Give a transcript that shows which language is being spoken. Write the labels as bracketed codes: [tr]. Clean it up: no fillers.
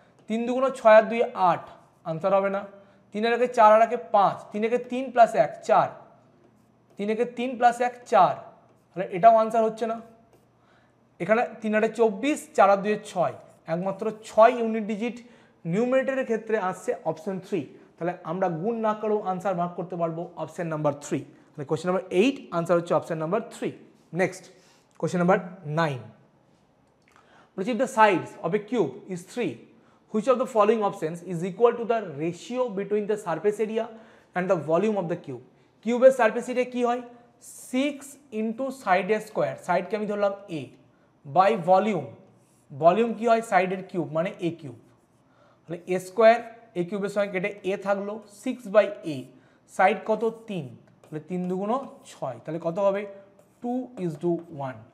[bn] 3 2 6 আর 2 8, answer হবে না। 3 এর আগে 4 আর আগে 5, 3 একে 3 প্লাস 1 4, 3 একে 3 প্লাস 1 4, তাহলে এটাও আনসার হচ্ছে না। এখানে 3 8 24, 4 আর 2 6, একমাত্র 6 ইউনিট ডিজিট নিউমিনেটরের ক্ষেত্রে আসছে অপশন 3। তাহলে আমরা গুণ না করেও আনসার মার্ক করতে পারবো অপশন নাম্বার 3। তাহলে কোয়েশ্চেন নাম্বার 8 আনসার হচ্ছে option number 3। Next question number 9, বলছি [en] if the sides of a cube is 3, which of the following options is equal to the ratio between the surface area and the volume of the cube? [bn] কিউবের surface area কি হয় 6 into সাইডের square, সাইডকে আমি ধরলাম a, by volume কি হয় সাইডের cube মানে a কিউব। তাহলে a স্কোয়ার a কিউবের সঙ্গে কেটে a থাকলো 6/a, সাইড কত 3, তাহলে 3 2 6, তাহলে কত হবে 2:1।